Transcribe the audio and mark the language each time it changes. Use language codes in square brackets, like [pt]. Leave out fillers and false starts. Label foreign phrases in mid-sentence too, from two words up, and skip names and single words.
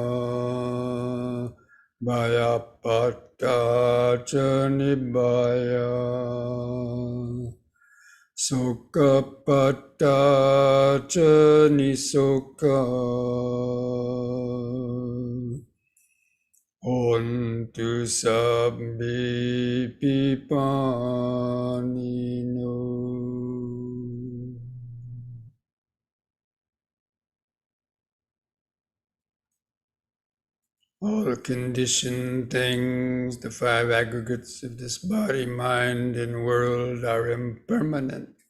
[pi] bhayappata ca nibbaya sokappata ca nisokha Ontu sabbi pipanino. [en] All conditioned things, the five aggregates of this body, mind, and world are impermanent.